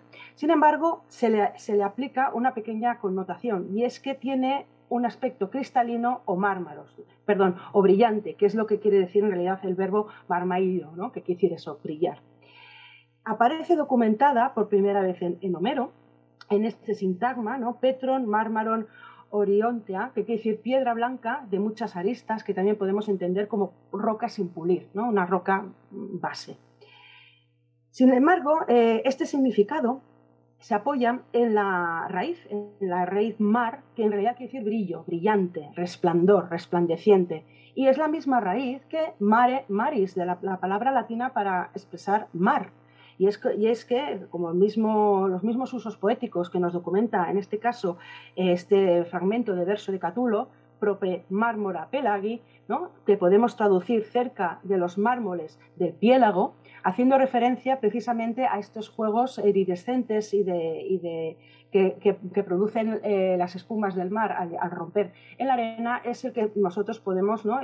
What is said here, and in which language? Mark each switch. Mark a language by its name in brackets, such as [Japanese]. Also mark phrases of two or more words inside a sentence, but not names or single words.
[Spanish] Sin embargo, se le aplica una pequeña connotación, y es que tiene un aspecto cristalino o mármaros, perdón, o brillante, que es lo que quiere decir en realidad el verbo marmaío, ¿no? Que quiere decir eso, brillar. Aparece documentada por primera vez en Homero, en este sintagma, ¿no? [Greek] πέτρον μάρμαρον ὀκριόεντα, [Spanish] que quiere decir piedra blanca de muchas aristas, que también podemos entender como roca sin pulir, ¿no? Una roca base. Sin embargo, este significado se apoya en la raíz mar, que en realidad quiere decir brillo, brillante, resplandor, resplandeciente. Y es la misma raíz que [Latin] mare, maris, [Spanish] de la palabra latina para expresar mar. Y es que como los mismos usos poéticos que nos documenta, en este caso, este fragmento de verso de Catulo, [Latin] prope mármora pelagi, [Spanish] ¿no? Que podemos traducir cerca de los mármoles del piélago, haciendo referencia precisamente a estos juegos iridescentes que producen las espumas del mar al romper en la arena, es el que nosotros podemos, ¿no?